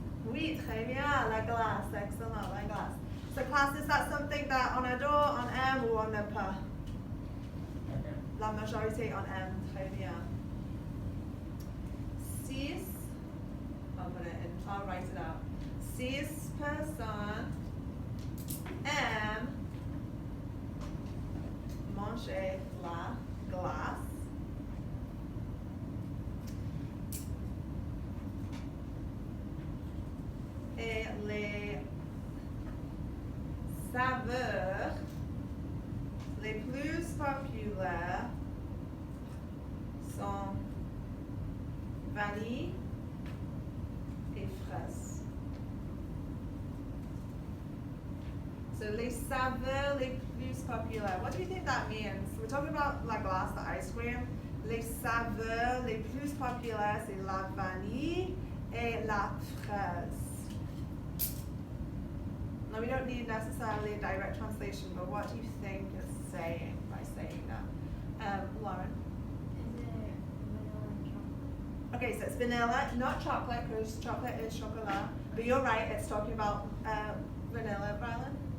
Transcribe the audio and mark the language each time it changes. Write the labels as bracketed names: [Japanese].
[French] Oui, très bien, la glace, excellent, la glace. [English] So class, is that something that [French] on adore, on aime ou on n'aime pas? [English] Okay. [French] La majorité on aime, très bien. [English] 6, I'll put it in, I'll write it out. [French] 6 personnes aiment manger la glace. Et les saveurs les plus populaires sont vanille et fraise. So les saveurs les plus populaires. [English] What do you think that means? We're talking about [French] la glace, [English] the ice cream. [French] Les saveurs les plus populaires, c'est la vanille et la fraise. [English] Now we don't need necessarily a direct translation, but what do you think it's saying by saying that? Lauren? Is it vanilla and chocolate? Okay, so it's vanilla, not chocolate, because chocolate is chocolat. But you're right, it's talking about vanilla, Rylan?